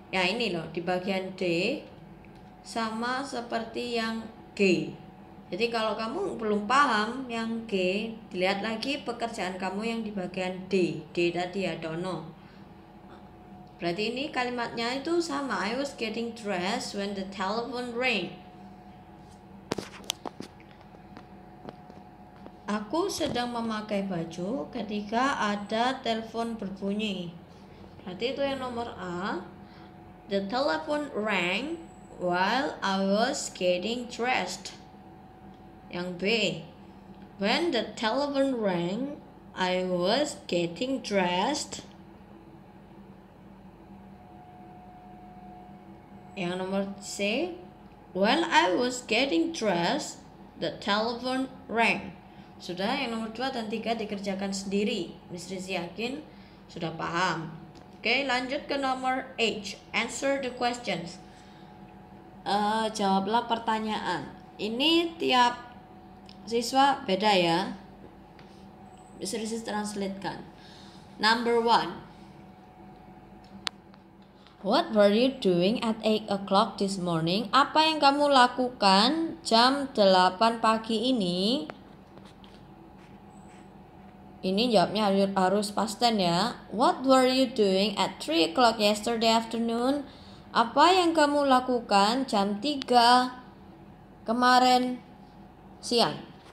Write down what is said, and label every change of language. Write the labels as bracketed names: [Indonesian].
[Indonesian] Ya ini loh, di bagian D sama seperti yang G. Jadi kalau kamu belum paham yang G, dilihat lagi pekerjaan kamu yang di bagian D. D tadi ya, dono. Berarti ini kalimatnya itu sama. [English] I was getting dressed when the telephone rang. [Indonesian] Aku sedang memakai baju ketika ada telepon berbunyi. Berarti itu yang nomor A. [English] The telephone rang while I was getting dressed. [Indonesian] Yang B. [English] When the telephone rang, I was getting dressed. [Indonesian] Yang nomor C, [English] while I was getting dressed, the telephone rang. [Indonesian] Sudah, yang nomor 2 dan 3 dikerjakan sendiri. Miss Rizzy yakin sudah paham. Oke, lanjut ke nomor H. [English] Answer the questions. [Indonesian] Jawablah pertanyaan. Ini tiap siswa beda ya. Miss Rizzy translatekan. [English] Number 1. What were you doing at 8 o'clock this morning? [Indonesian] Apa yang kamu lakukan jam 8 pagi ini? Ini jawabnya harus past tense ya. [English] What were you doing at 3 o'clock yesterday afternoon? [Indonesian] Apa yang kamu lakukan jam 3 kemarin siang?